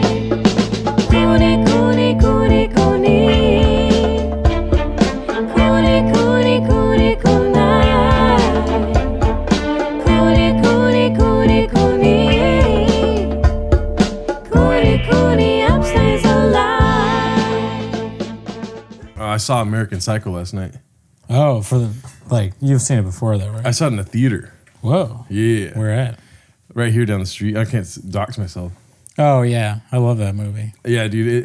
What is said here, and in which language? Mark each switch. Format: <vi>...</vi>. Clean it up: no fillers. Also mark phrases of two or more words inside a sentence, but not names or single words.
<en>Cooney, Cooney, Cooney, Cooney. Cooney, Cooney, Cooney, Cooney. Cooney, Cooney, Cooney, Cooney. Cooney, Cooney, upstays alive. I saw American Psycho last night. Oh, you've seen it before though, right? I saw it in the theater. Whoa. Yeah. Where at? Right here down the street. I can't dox myself. Oh, yeah. I love that movie. Yeah, dude.</en>